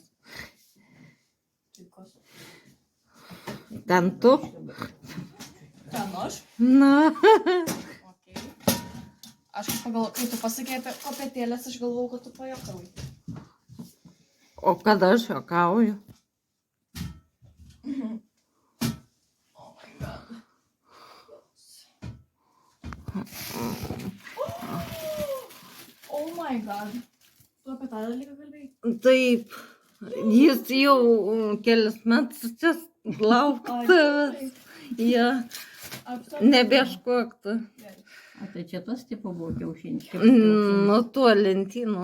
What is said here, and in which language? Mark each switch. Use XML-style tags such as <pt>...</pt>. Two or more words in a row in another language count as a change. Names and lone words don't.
<lt>Puikus. Ten tu. Ten aš? Na. Okay. Aš pagalvoju, kai tu pasakė apie kopėtėlės, aš galvojau, kad tu pajokavai. O kada aš juokauju?</lt> <en>Oh my god. Oh my god.</en> <lt>Tu apie tą dalyką kalbėjai? Taip. Jis jau kelias metus čia laukia tavęs. Ja. Nebeieškok tu. Gerai. A tai čia tas tipo buvo kiaušinis? Nu, tuo lentynu.</lt>